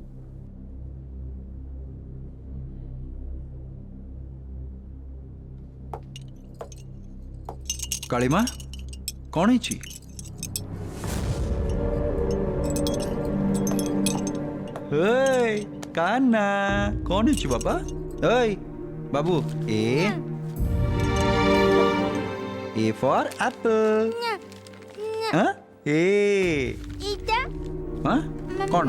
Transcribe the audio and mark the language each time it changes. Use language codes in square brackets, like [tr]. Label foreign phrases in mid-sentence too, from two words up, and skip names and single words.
[hi] कालीमा कौन है? कान्ना कौन है बाबा? [en] बाबू A for apple. Huh? A. [hi] Huh? कौन?